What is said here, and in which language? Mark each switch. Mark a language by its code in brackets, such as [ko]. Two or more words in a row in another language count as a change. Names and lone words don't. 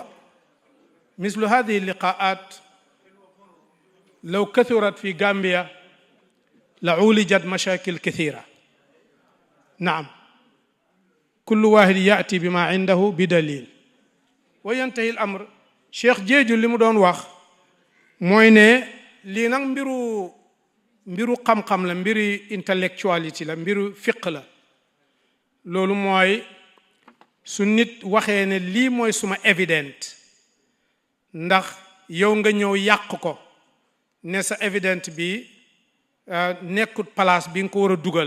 [ar] مثل هذه اللقاءات لو كثرت في غامبيا لعولجت مشاكل كثيرة. نعم، كل واحد يأتي بما عنده بدليل وينتهي الأمر. شيخ جيجو اللي مدون [wo] واخ mooy ne lii nag mbiru xam-xam la, mbiri intellectuality la, mbiru fiq la. loolu mooy su nit waxee ne lii mooy suma evident, ndax yow nga ñëw yàq ko ne sa evident bi nekkut place bi nga ko war a dugal.